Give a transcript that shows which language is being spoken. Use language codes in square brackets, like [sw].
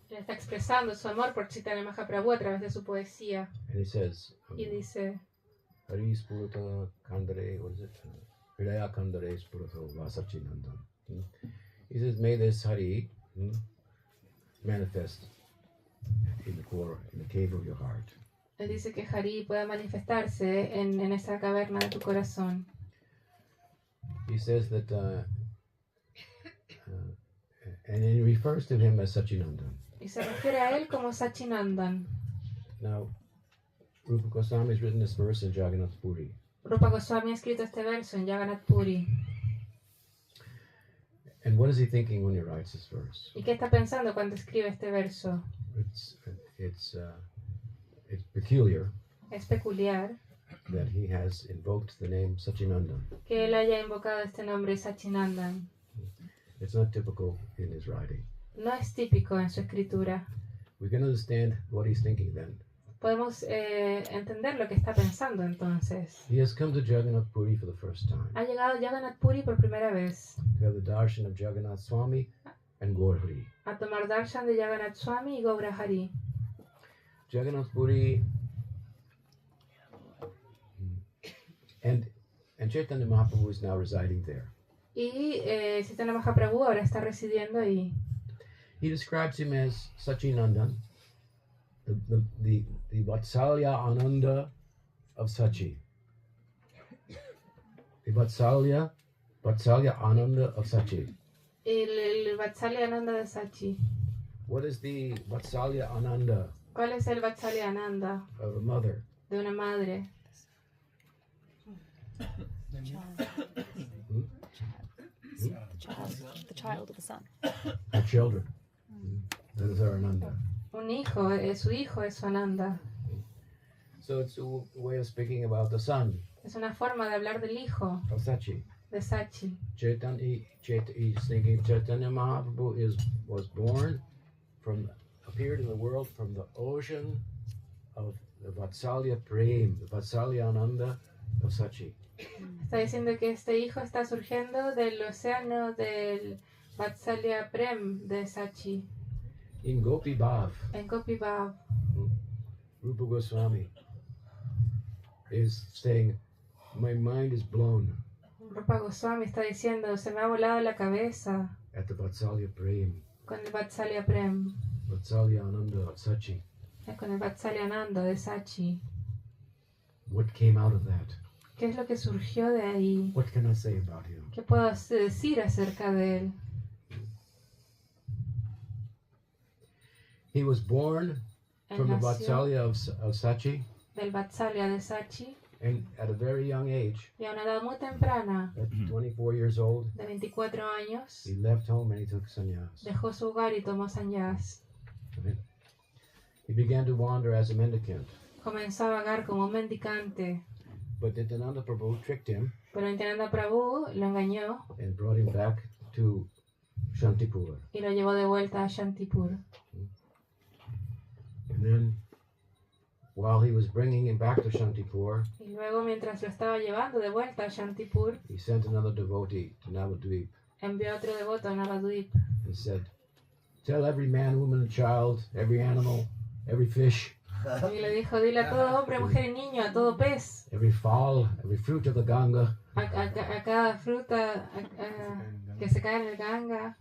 [es] Él está expresando su amor por Chaitanya Mahaprabhu a través de su poesía. [en] and he says, [es] Y dice, [sa] Hari Spurata Kandare, [en] what is it? [sa] Hridaya Kandare Spurata Vasachinandan. [en] He says, may this Hari manifest in the core, in the cave of your heart. [es] él dice que Hari pueda manifestarse en esa caverna de tu corazón. [en] He says that, and he refers to him as Sachinandan. [es] Y se refiere a él como Sachinandan. [en] Now, Rupa Goswami has written this verse in Jagannath Puri. [es] Rupa Goswami ha escrito este verso en Jagannath Puri. [en] And what is he thinking when he writes this verse? [es] ¿Y qué está pensando cuando escribe este verso? [en] It's peculiar [es] Es peculiar [en] that he has invoked the name Sachinandan. [es] que él haya invocado este nombre Sachinandan. [en] It's not typical in his writing. [es] No es típico en su escritura. [en] We can understand what he's thinking then. [es] Podemos entender lo que está pensando entonces. [en] He has come to Jagannath Puri for the first time [es] Ha llegado a Jagannath Puri por primera vez [en] to have the darshan of Jagannath Swami and Gaurhari. [es] a tomar darshan de Jagannath Swami y Gaura Hari. [en] Jagannath Puri and Chaitanya Mahaprabhu is now residing there. [es] Y Chaitanya Mahaprabhu ahora está residiendo ahí. [en] He describes him as Sachinandan, the Vatsalya Ananda of Sachi. The Vatsalya Ananda of Sachi. [es] El Vatsalya Ananda de Sachi. [en] What is the Vatsalya Ananda [es] ¿Cuál es el Vatsalya Ananda [en] of a mother? [es] de una madre? [en] The child of the son. Her children. That is our Ananda. [es] Un hijo, su hijo es su Ananda. [en] So it's a way of speaking about the son [es] Es una forma de hablar del hijo [en] of Sachi. [es] de Sachi. [en] He's thinking Chaitanya Mahaprabhu was born appeared in the world from the ocean of the Vatsalya Prem, the Vatsalya Ananda of Sachi. [es] Está diciendo que este hijo está surgiendo del océano del Vatsalya Prem de Sachi, [en] In Gopi Bhav, [es] en Gopi Bhav. [en] Rupa Goswami is saying, my mind is blown [es] Rupa Goswami está diciendo, se me ha volado la cabeza [en] at the Vatsalya Prem, [es] con el Vatsalya Prem, [en] Vatsalya Ananda of Sachi. [es] con el Vatsalya Ananda de Sachi. [en] What came out of that? [es] ¿Qué es lo que surgió de ahí? [en] What can I say about him? [es] ¿Qué puedo decir acerca de él? [en] He was born [es] Él [en] from the [es] nació [en] Vatsalya of Sachi, [es] del Vatsalya de Sachi [en] and at a very young age, [es] y a una edad muy temprana, [en] at 24 years old, [es] de 24 años, [en] he left home and he took sannyas. [es] dejó su hogar y tomó sannyas. [en] Right? He began to wander as a mendicant, [es] Comenzó a vagar como un mendicante, [en] but Nityananda Prabhu tricked him [es] pero Nityananda Prabhu lo engañó [en] and brought him back to Shantipur. [es] y lo llevó de vuelta a Shantipur. [en] And then, while he was bringing him back to Shantipur, [es] Y luego, mientras lo estaba llevando de vuelta a Shantipur, [en] he sent another devotee to Navadvip [es] envió a otro devoto a Navadvip [en] and said, "Tell every man, woman, and child, every animal, every fish, [es] y le dijo, dile a todo hombre, mujer y niño, a todo pez, [en] every fowl, every fruit of the Ganga [es] a cada fruta que se cae en el Ganga,